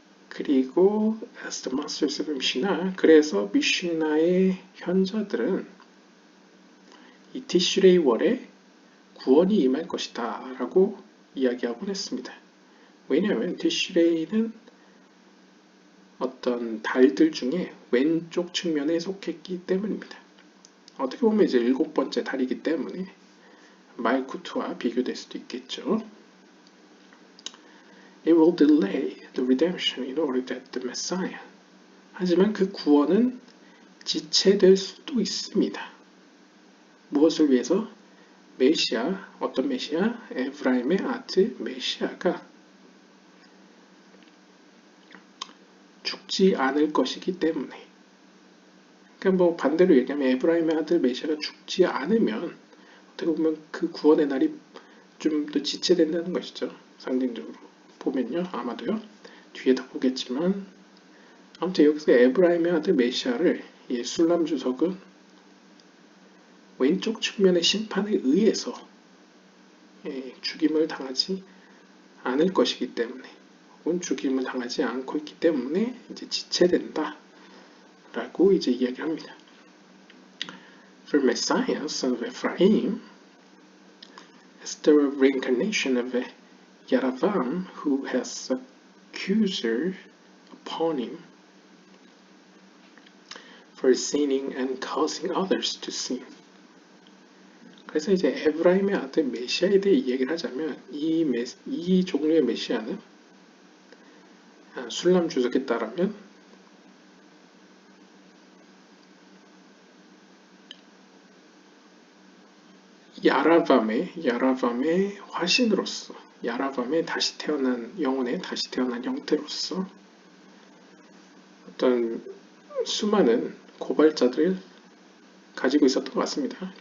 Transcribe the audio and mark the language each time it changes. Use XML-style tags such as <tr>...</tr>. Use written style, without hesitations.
<ko>그리고</ko> <en>as the masters of Mishnah,</en> <ko>그래서 미시나의 현자들은 이 티슈레이 월에 구원이 임할 것이다 라고 이야기하곤 했습니다. 왜냐하면 티슈레이는 어떤 달들 중에 왼쪽 측면에 속했기 때문입니다. 어떻게 보면 이제 7번째 달이기 때문에 말쿠트와 비교될 수도 있겠죠.</ko> <en>It will delay the redemption in order that the Messiah.</en> <ko>하지만 그 구원은 지체될 수도 있습니다. 무엇을 위해서? 메시아, 어떤 메시아? 에브라임의 아들 메시아가 죽지 않을 것이기 때문에. 그러니까 뭐 반대로 얘기하면 에브라임의 아들 메시아가 죽지 않으면 어떻게 보면 그 구원의 날이 좀 더 지체된다는 것이죠. 상징적으로 보면요. 아마도요. 뒤에 더 보겠지만 아무튼 여기서 에브라임의 아들 메시아를 술람 주석은 왼쪽 측면의 심판에 의해서 죽임을 당하지 않을 것이기 때문에 혹은 죽임을 당하지 않고 있기 때문에 이제 지체된다 라고 이제 이야기를 합니다.</ko> <en>For Messiah, son of Ephraim, is the reincarnation of Yaravam, who has accuser upon him for sinning and causing others to sin.</en> <ko>그래서 이제 에브라임의 아들 메시아에 대해 이야기를 하자면 이 종류의 메시아는 술람 주석에 따르면 야라밤의 화신으로서 야라밤의 다시 태어난 영혼의 다시 태어난 형태로서 어떤 수많은 고발자들을 가지고 있었던 것 같습니다.</ko>